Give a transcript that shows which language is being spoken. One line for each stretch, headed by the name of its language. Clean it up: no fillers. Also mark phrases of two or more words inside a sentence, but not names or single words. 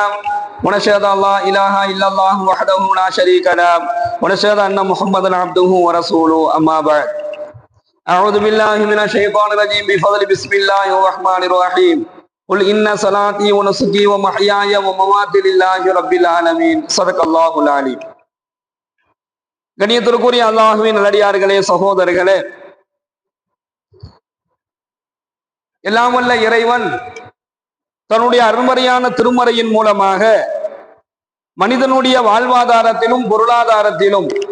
Arabic: ونشهد أن لا إله إلا الله وحده لا شريك له ونشهد أن محمدا عبده ورسوله. أما بعد، أعوذ بالله من الشيطان الرجيم بفضل بسم الله الرحمن الرحيم. قل إن صلاتي ونسكي ومحياي ومماتي لله رب العالمين. صدق الله العليم.
Tamil: கண்ணியத்திற்குரிய அல்லாஹ்வின் நல்லடியார்களே, சகோதரர்களே, எல்லாம் வல்ல இறைவன் தன்னுடைய அருள்மறையான திருமறையின் மூலமாக மனிதனுடைய வாழ்வாதாரத்திலும் பொருளாதாரத்திலும்